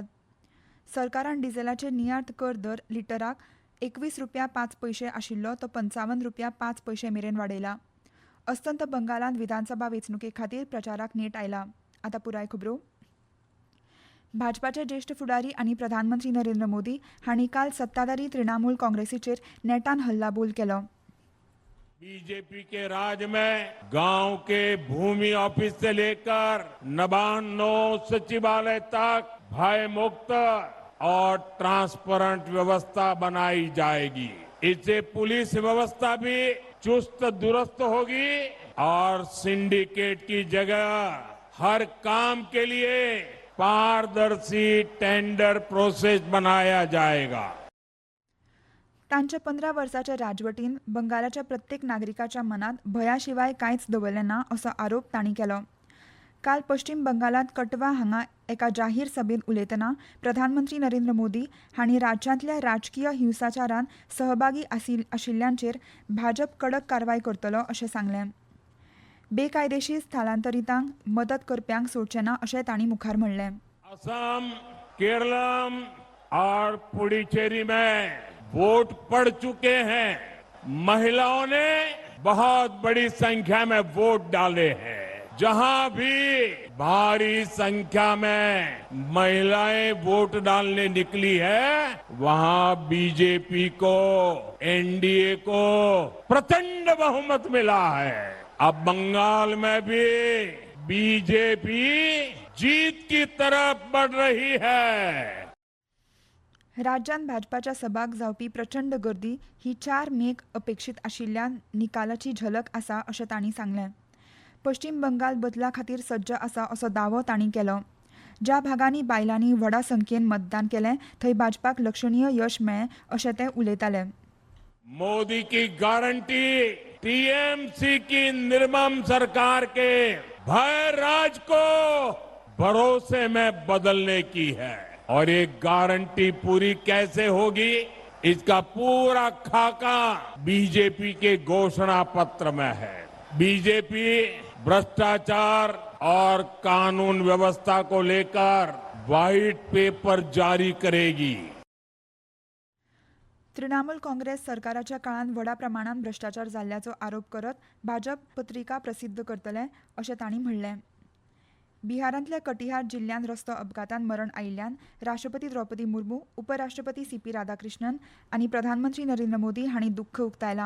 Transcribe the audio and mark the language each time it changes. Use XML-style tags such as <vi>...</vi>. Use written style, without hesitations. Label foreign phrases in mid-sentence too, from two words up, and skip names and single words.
<kok>सरकारान डिझेलाचेर नियाळ कर दर लिटराक 21 रुपया 5 पैसे आशिल्लो तो 55 रुपया 5 पैसे मेरेन वाडयला. अस्तंत बंगालांत विधानसभा वेंचणुके खातीर प्रचाराक नेट आयला. आतां पुराय खबरो. भाजपाचे ज्येष्ठ फुडारी आनी प्रधानमंत्री नरेंद्र मोदी हांणी काल सत्ताधारी तृणमूल काँग्रेसीचेर नेटान हल्लाबोल केलो.</kok> <hi>बीजेपी के राज में गांव के भूमि ऑफिस से लेकर नबान्नो सचिवालय तक भय मुक्त और ट्रांसपेरेंट व्यवस्था बनाई जाएगी. इससे पुलिस व्यवस्था भी चुस्त दुरुस्त होगी और सिंडिकेट की जगह हर काम के लिए पारदर्शी</hi> <en>tender process</en> <hi>बनाया जाएगा.</hi> <kok>तांच्या 15 वर्सांच्या राजवटीन बंगालाच्या प्रत्येक नागरिकाच्या मनात भयाशिवाय कांयच दवरलें ना असो आरोप तांणी केलो. काल पश्चिम बंगालांत कटवा हांगा एका जाहीर सभेत उलयतना प्रधानमंत्री नरेंद्र मोदी हांणी राज्यांतल्या राजकीय हिंसाचारांत सहभागी आशिल्ल्यांचेर भाजप कडक कारवाय करतलो अशें सांगलें. बेकायदेशीर स्थलांतरितांक मदत करप्यांक सोडचें ना अशें तांणी मुखार म्हणलें.</kok> <hi>असम, केरलम और पुडुचेरी में वोट पड़ चुके हैं. महिलाओं ने बहुत बड़ी संख्या में वोट डाले हैं. जहां भी भारी संख्या में महिलाएं वोट डालने निकली है वहां बीजेपी को, एनडीए को प्रचंड बहुमत मिला है. अब बंगाल में भी बीजेपी जीत की तरफ बढ़ रही है.</hi> <kok>राज्यांत भाजपाच्या सभाक जावपी प्रचंड गर्दी ही 4 मेक अपेक्षीत आशिल्ल्या निकालाची झलक आसा अशें तांणी सांगलें. पश्चिम बंगाल बदला खातीर सज्ज आसा असो दावो तांणी केलो. ज्या भागांनी बायलांनी व्हडा संख्येन मतदान केलें थंय भाजपाक लक्षणीय यश मेळ्ळें अशें ते उलयताले.</kok> <hi>मोदी की गारंटी टीएमसी की निर्मम सरकार के भय राज को भरोसे में बदलने की है. और ये गारंटी पूरी कैसे होगी इसका पूरा खाका बीजेपी के घोषणा पत्र में है. बीजेपी भ्रष्टाचार और कानून व्यवस्था को लेकर</hi> <en>white paper</en> <hi>जारी करेगी.</hi> <kok>तृणमूल काँग्रेस सरकाराच्या काळांत व्हडा प्रमाणात भ्रष्टाचार जाल्ल्याचो आरोप करत भाजप पत्रिका प्रसिद्ध करतले अशें तांणी म्हणलें. बिहारांतल्या कटिहार जिल्ल्यांत रस्तो अपघातांत मरण आयिल्ल्यान राष्ट्रपती द्रौपदी मुर्मू, उपराष्ट्रपती सीपी राधाकृष्णन आनी प्रधानमंत्री नरेंद्र मोदी हांणी दुख्ख उक्तायलां.</kok>